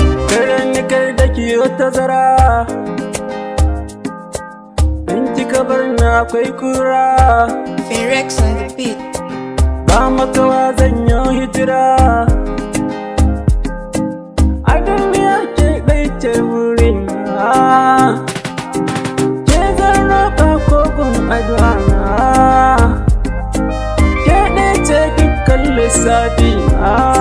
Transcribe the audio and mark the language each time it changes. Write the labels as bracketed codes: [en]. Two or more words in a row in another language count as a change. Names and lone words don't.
[ha] Kar ni kar da ki yi tazara. In kika bar ni akwai kura. [en] Phoenix on the beat. [ha] Ba makawa zan yi hijira. A duniya ke ɗai ce wurina. Ke zan roƙa ko gun addu'a na. Ke ɗaya ce dukkan lissafi na.